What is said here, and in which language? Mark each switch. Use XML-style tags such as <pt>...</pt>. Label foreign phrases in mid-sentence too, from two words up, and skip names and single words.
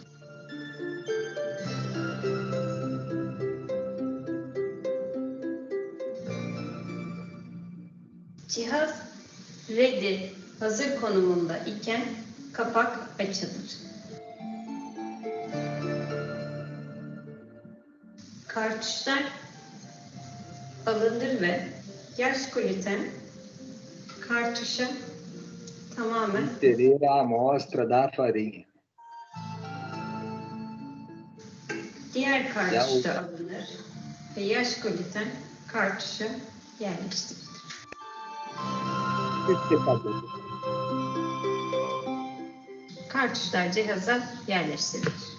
<tr>Cihaz ready, hazır konumunda iken kapak açılır. Kartuşlar alınır ve yaş gluten kartuşa tamamen</tr> <pt>Inserir a amostra da farinha.</pt> <tr>diğer kartuşta alınır ve yaş gluten kartuşa yerleştirilir. Kartuşlar cihaza yerleştirilir.</tr>